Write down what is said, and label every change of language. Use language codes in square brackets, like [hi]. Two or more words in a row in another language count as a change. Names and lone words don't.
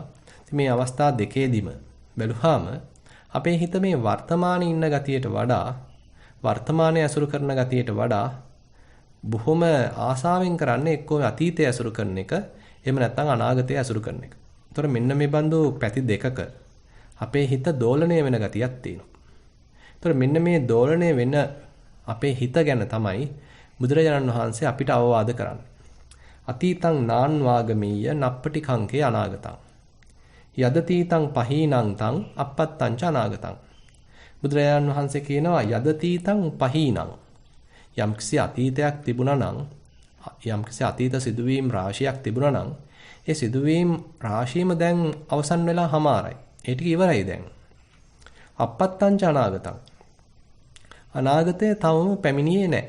[si] මේ අවස්ථා දෙකේදීම බැලුවාම අපේ හිත මේ වර්තමානයේ ඉන්න ගතියට වඩා වර්තමානයේ අසුරු කරන ගතියට වඩා බොහොම ආසාවෙන් කරන්නේ එක්කෝ අතීතය අසුරු කරන එක, එහෙම නැත්නම් අනාගතය අසුරු කරන එක. ඒතර මෙන්න මේ බඳු පැති දෙකක අපේ හිත දෝලණය වෙන ගතියක් තියෙනවා. ඒතර මෙන්න මේ දෝලණය වෙන අපේ හිත ගැන තමයි බුදුරජාණන් වහන්සේ අපිට අවවාද කරන්නේ. [pi] අතීතං නාන් වාගමීය නප්පටි කංකේ අනාගතං යදතීතං පහීනං තං අපත්තං ච අනාගතං. [si] බුදුරජාණන් වහන්සේ කියනවා [pi] යදතීතං පහීනං, [si] යම්කිසි අතීතයක් තිබුණා නම්, යම්කිසි අතීත සිදුවීම් රාශියක් තිබුණා නම්, ඒ සිදුවීම් රාශියම දැන් අවසන් වෙලා හමාරයි. ඒ ටික ඉවරයි දැන්. [pi] අපත්තං ච අනාගතං, [si] අනාගතය තවම පැමිණියේ නැහැ.